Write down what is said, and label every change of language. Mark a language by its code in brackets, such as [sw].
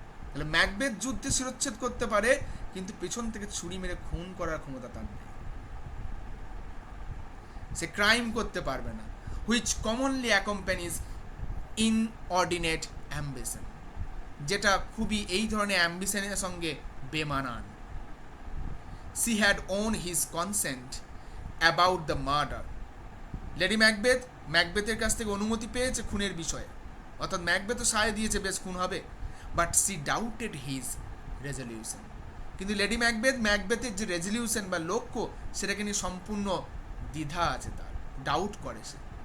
[bn] তাহলে ম্যাকবেথ যুদ্ধে শিরচ্ছেদ করতে পারে, কিন্তু পেছন থেকে ছুরি মেরে খুন করার ক্ষমতা তার নেই। সে ক্রাইম করতে পারবে না, [en] which commonly accompanies inordinate ambition, [bn] যেটা খুবই এই ধরনের অ্যাম্বিশনের সঙ্গে বেমানান। [en] She had owned his consent about the murder. [bn] Lady Macbeth ম্যাকবেথের কাছ থেকে অনুমতি পেয়েছে খুনের বিষয়ে, অর্থাৎ ম্যাকবেথও সায় দিয়েছে বেশ খুন হবে, [en] But she doubted his resolution. [bn] কিন্তু লেডি ম্যাকবেথের যে রেজলিউশন বা লক্ষ্য, সেটাকে নিয়ে সম্পূর্ণ দ্বিধা আছে, তার ডাউট করে সে।